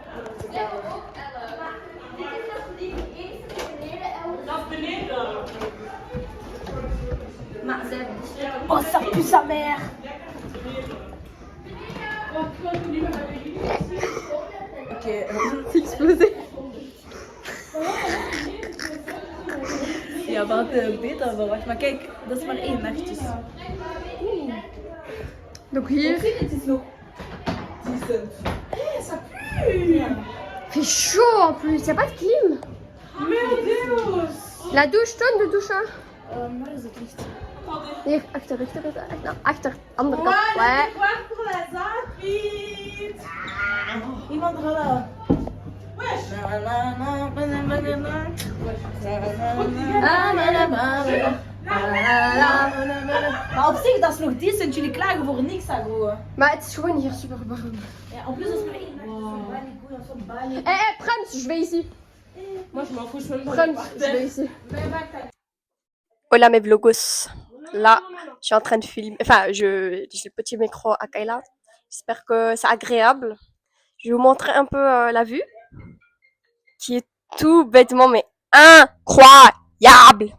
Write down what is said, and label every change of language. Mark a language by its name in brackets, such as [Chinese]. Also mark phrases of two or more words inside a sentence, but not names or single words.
[French] Oh, ça pue sa mère. Ok, c'est explosé. [Dutch] Ja, wat beter, maar wacht. Maar kijk, dat is maar 1 nachtjes. [French] Donc hier, [Dutch] Het is nog decent. [French] Ça pue. il fait chaud en plus, y a pas de clim. [Portuguese] Meu Deus. [French] La douche, [Dutch] toon de douche. [French] Hein. [Dutch] Waar is het licht? Hier, achter, andere kant. [French] Ouais. [Dutch] Wacht voor de zakpiet. Iemand hadden. Maar op zich, dat is nog decent. Jullie klagen voor niks, Agro. Maar het is gewoon hier super warm. Ja, [French] en plus, [Dutch] dat is maar 1 nachtje. [French] Prems, je vais ici. Moi, je m'en fous, je suis même pas Prems, je vais ici. Hola mes vlogos. Là, je suis en train de filmer. Enfin, j'ai le petit micro à Kayla. J'espère que c'est agréable. Je vais vous montrer un peu la vue. Qui est tout bêtement mais incroyable.